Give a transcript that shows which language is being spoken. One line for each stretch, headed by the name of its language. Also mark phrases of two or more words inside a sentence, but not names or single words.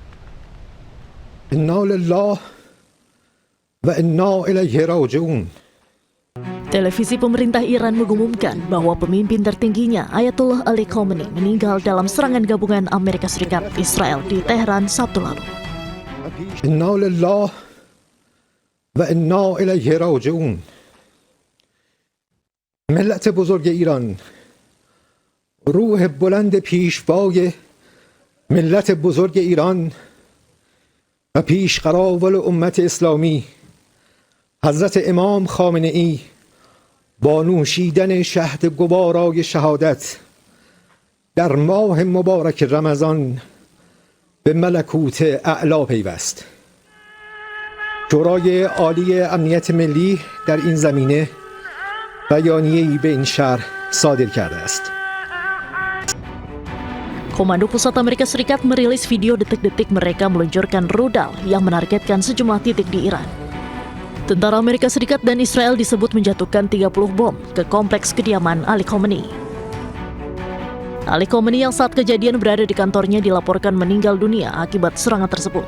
Arabic: إنا لله وإنا إليه راجعون.
Indonesian: Televisi pemerintah Iran mengumumkan bahwa pemimpin tertingginya Ayatollah Ali Khamenei meninggal dalam serangan gabungan Amerika Serikat Israel di Teheran Sabtu lalu.
Arabic: إنا لله و انا الیه راجعون.
Persian: ملت بزرگ ایران، روح بلند پیشوای ملت بزرگ ایران و پیشقراول امت اسلامی حضرت امام خامنه ای با نوشیدن شهد گوارای شهادت در ماه مبارک رمضان به ملکوت اعلی پیوست. شورای عالی امنیت ملی در این زمینه بیانیه‌ای به این شهر صادر کرده است.
Indonesian: Komando Pusat Amerika Serikat merilis video detik-detik mereka meluncurkan rudal yang menargetkan sejumlah titik di Iran. Tentara Amerika Serikat dan Israel disebut menjatuhkan 30 bom ke kompleks kediaman Ali Khamenei. Ali Khamenei yang saat kejadian berada di kantornya dilaporkan meninggal dunia akibat serangan tersebut.